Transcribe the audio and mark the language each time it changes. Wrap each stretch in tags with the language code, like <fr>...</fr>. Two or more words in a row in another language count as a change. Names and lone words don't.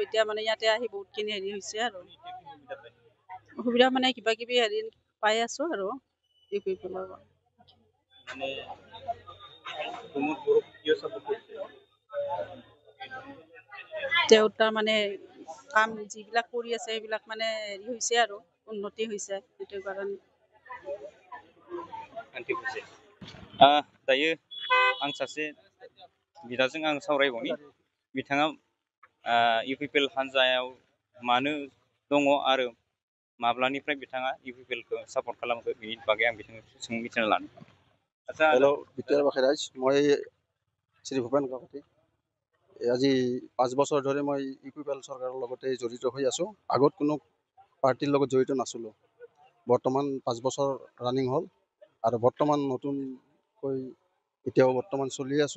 <as>এতিয়া মানে ইয়াতে আহি বহুতখিনি হেৰি হৈছে আৰু সুবিধা মানে কিবা কিবি হেৰি পাই আছোঁ আৰু ইউপিপিএলৰ মানে প্ৰমোদ বড়োক কিয় চাপোৰ্ট কৰিছে? তেওঁ তাৰ মানে কাম যিবিলাক কৰি আছে সেইবিলাক মানে হেৰি হৈছে আৰু উন্নতি হৈছে সেইটো কাৰণে</as> <brx>दायो आं सासे बिदाजों आं सावरायबावनि बिथाङा इउपिपिएल हान्जायाव मानो दङ आरो माब्लानिफ्राय बिथाङा इउपिपिएलखौ सापर्ट खालामखो बिनि बागै आं बिथांनिफ्राय मिथिना लानो।</brx> <as>আচ্ছা হেল্ল' বিদ্যাৰ বাখেৰাজ, মই শ্ৰী ভূপেন কাকতি। আজি 5 বছৰ ধৰি মই ইউপিপিএল চৰকাৰৰ লগতে জড়িত হৈ আছোঁ। আগত কোনো পাৰ্টিৰ লগত জড়িত নাছিলোঁ, বৰ্তমান 5 বছৰ ৰানিং হ'ল আৰু বৰ্তমান নতুনকৈ এতিয়াও বৰ্তমান চলি আছোঁ।</as>